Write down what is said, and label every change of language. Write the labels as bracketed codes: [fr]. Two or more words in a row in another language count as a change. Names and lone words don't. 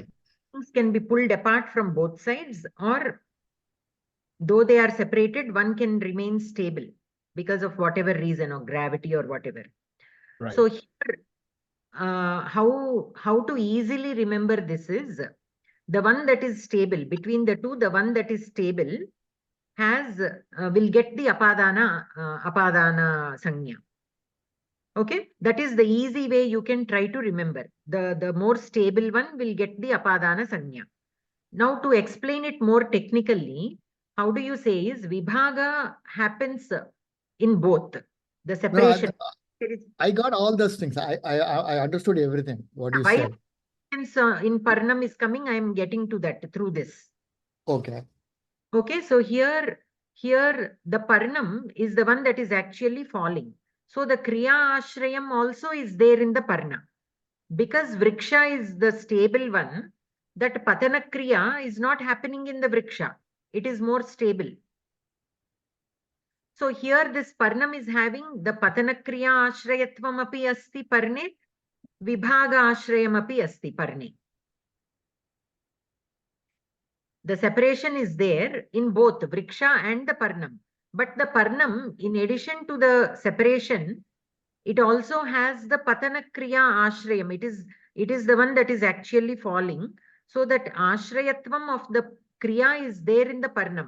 [en] Things can be pulled apart from both sides, or though they are separated, one can remain stable because of whatever reason, or gravity or whatever. Right. So here, how to easily remember this is, the one that is stable between the two, the one that is stable has will get the [sa] अपादान संज्ञा. [en] Okay, that is the easy way you can try to remember. The more stable one will get the [sa] अपादान संज्ञा. [en] Now to explain it more technically, how do you say is vibhaga happens in both the No, separation. There is- I got all those things. I understood everything what you why said. in Parnam is coming, I am getting to that through this. Okay. Okay, so here the Parnam is the one that is actually falling. So the [sa] क्रिया आश्रयम् [en] also is there in the Parna. Because Vriksha is the stable one, that [sa] पतन क्रिया [en] is not happening in the Vriksha. It is more stable. So here this Parnam is having the [sa] पतन क्रिया आश्रयत्वम् अपि अस्ति पर्णे, विभाग आश्रयम् अपि अस्ति पर्णे. [en] The separation is there in both Vriksha and the Parnam. But the Parnam, in addition to the separation, it also has the [sa] पतन क्रिया आश्रयम्. [en] It is the one that is actually falling. So that Ashrayatvam of the Kriya is there in the Parnam.